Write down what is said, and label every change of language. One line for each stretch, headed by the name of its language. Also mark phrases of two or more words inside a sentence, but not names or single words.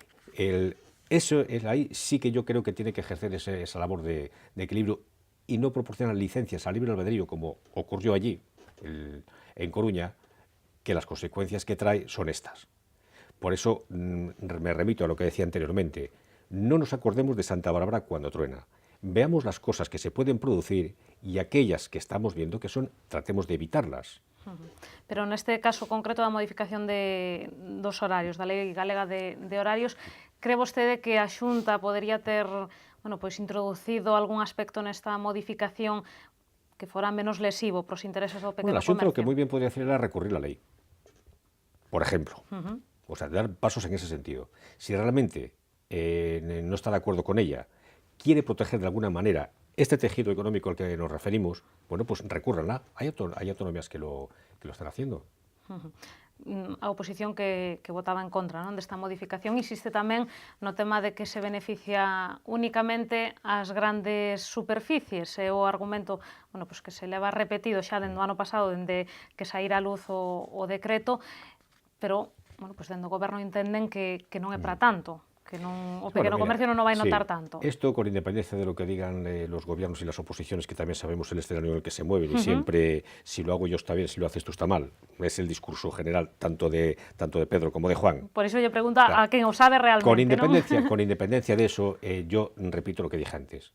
Spanish: Ahí sí que yo creo que tiene que ejercer esa labor de equilibrio y no proporcionar licencias al libre albedrío, como ocurrió allí, en Coruña, que las consecuencias que trae son estas. Por eso me remito a lo que decía anteriormente. No nos acordemos de Santa Bárbara cuando truena. Veamos las cosas que se pueden producir y aquellas que estamos viendo que tratemos de evitarlas.
Galician: Pero neste caso concreto da modificación dos horarios, da Lei Galega de horarios, cree vostede que a Xunta podería ter introducido algún aspecto nesta modificación que fora menos lesivo para os intereses do pequeno comercio?
Spanish: La Xunta lo que muy bien podría hacer era recurrir la ley, por ejemplo. O sea, dar pasos en ese sentido. Si realmente no está de acuerdo con ella, quiere proteger de alguna manera este tejido económico al que nos referimos, bueno, pues recúrranla. Hay autonomías que lo están haciendo.
Galician: A oposición que votaba en contra desta modificación insiste tamén no tema de que se beneficia únicamente as grandes superficies. É o argumento que se leva repetido xa dende o ano pasado, dende que saíra a luz o decreto, pero dende o goberno entenden que non é para tanto, que o pequeno comercio non o vai notar tanto.
Spanish: Esto, con independencia de lo que digan los gobiernos y las oposiciones, que también sabemos el escenario en el que se mueven, y siempre, si lo hago yo está bien, si lo haces tú está mal. Es el discurso general tanto de Pedro como de Juan. Por eso yo pregunto a
Galician: quen o sabe
Spanish: realmente. Con independencia de eso, yo repito lo que dije antes.